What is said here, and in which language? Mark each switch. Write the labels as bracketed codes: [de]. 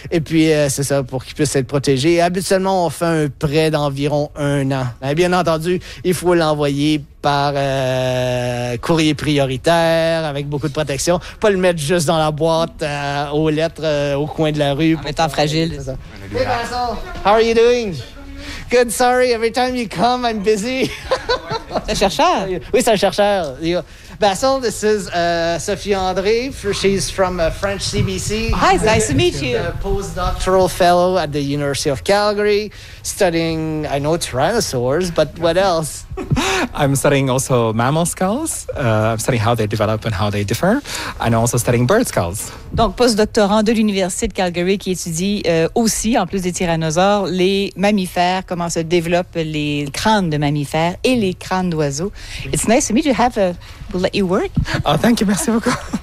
[fr] Et puis, c'est ça, pour qu'ils puissent être protégés. Et habituellement, on fait un prêt d'environ 1 an. Et bien entendu, il faut l'envoyer par courrier prioritaire, avec beaucoup de protection. Pas le mettre juste dans la boîte aux lettres au coin de la rue. En étant fragile. [en] Hey, Vincent, how are you doing? Good, sorry, every time you come, I'm busy. [fr] C'est un chercheur? Oui, c'est un chercheur. [en] Basil, this is Sophie André. She's from French CBC. Hi, it's nice to meet you. A postdoctoral fellow at the University of Calgary, studying, I know, tyrannosaurs, but what else? I'm studying also mammal skulls. I'm studying how they develop and how they differ. And also studying bird skulls. [fr] Donc, postdoctorant de l'Université de Calgary qui étudie aussi, en plus des tyrannosaures, les mammifères, comment se développent les crânes de mammifères et les crânes d'oiseaux. [en] It's nice to meet you. We'll let you work. Oh, thank you. [fr] Merci beaucoup.